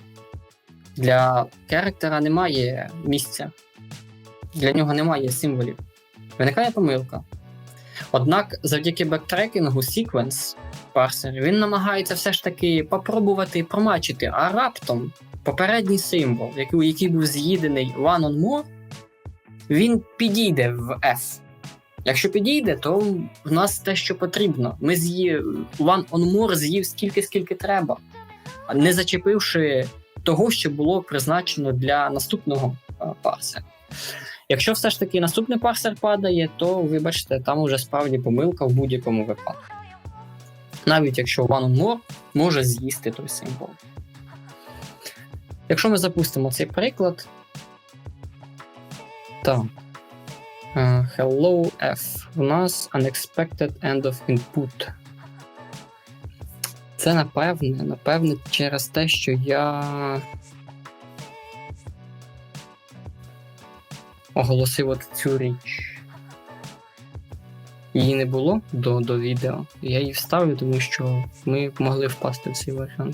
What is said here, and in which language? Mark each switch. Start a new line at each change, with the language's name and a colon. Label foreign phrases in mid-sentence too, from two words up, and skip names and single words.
Ukrainian: Для character немає місця, для нього немає символів. Виникає помилка. Однак завдяки бектрекінгу sequence парсер, він намагається все ж таки попробувати промачити, а раптом попередній символ, який був з'їдений
English: one on more,
Ukrainian: він підійде в F. Якщо підійде, то в нас те, що потрібно. Ми
English: one on more
Ukrainian: з'їв скільки треба, не зачепивши того, що було призначено для наступного парсера. Якщо все ж таки наступний парсер падає, то, вибачте, там уже справді помилка в будь-якому випадку. Навіть якщо
English: one on more
Ukrainian: може з'їсти той символ. Якщо ми запустимо цей приклад, так.
English: Hello F.
Ukrainian: У нас
English: unexpected end of input.
Ukrainian: Це напевне через те, що я оголосив от цю річ. Її не було до відео. Я її вставлю, тому що ми могли впасти в цей варіант.